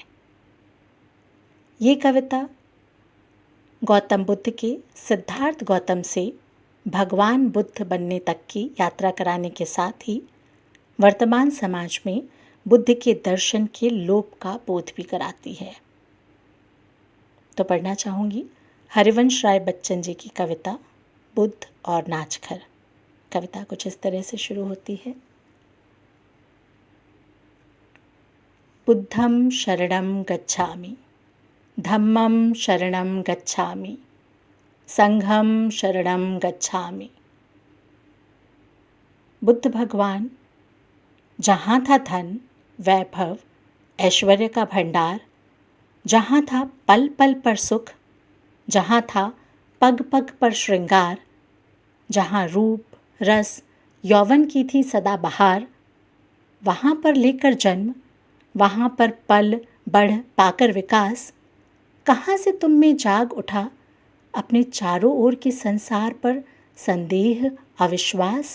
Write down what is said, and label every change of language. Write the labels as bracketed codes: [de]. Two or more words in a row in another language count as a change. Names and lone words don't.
[hi] ये कविता गौतम बुद्ध के सिद्धार्थ गौतम से भगवान बुद्ध बनने तक की यात्रा कराने के साथ ही वर्तमान समाज में बुद्ध के दर्शन के लोप का बोध भी कराती है। तो पढ़ना चाहूँगी हरिवंश राय बच्चन जी की कविता बुद्ध और नाचघर। कविता कुछ इस तरह से शुरू होती है। [pi] बुद्धं शरणं गच्छामि, धम्मं शरणं गच्छामि, संघं शरणं गच्छामि। बुद्ध भगवान, जहाँ था धन, वैभव, ऐश्वर्य का भंडार, जहाँ था पल पल पर सुख, जहाँ था पग पग पर श्रृंगार, जहाँ रूप, रस, यौवन की थी सदा बहार, वहाँ पर लेकर जन्म, वहाँ पर पल बढ़ पाकर विकास, कहाँ से तुम में जाग उठा अपने चारों ओर के संसार पर संदेह, अविश्वास।